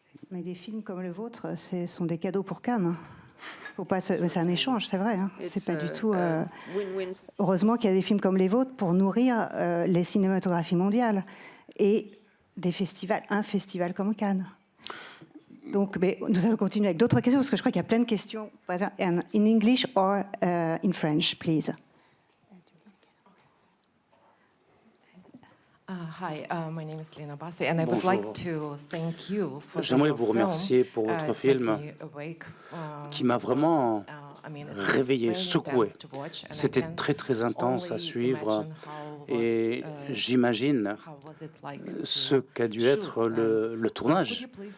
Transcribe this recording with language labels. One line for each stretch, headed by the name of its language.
French: Mais des films comme le vôtre, ce sont des cadeaux pour Cannes. C'est un échange, c'est vrai. Hein. C'est pas du tout. Heureusement qu'il y a des films comme les vôtres pour nourrir les cinématographies mondiales et des festivals, un festival comme Cannes. Donc, mais nous allons continuer avec d'autres questions parce que je crois qu'il y a plein de questions. Par exemple,
English: in English or in French, please. Hi, my name is Lena Bassi, and I would like to thank you for
French: J'aimerais vous remercier pour votre film qui m'a vraiment réveillé, secoué. C'était très très intense à suivre et j'imagine ce qu'a dû être le tournage.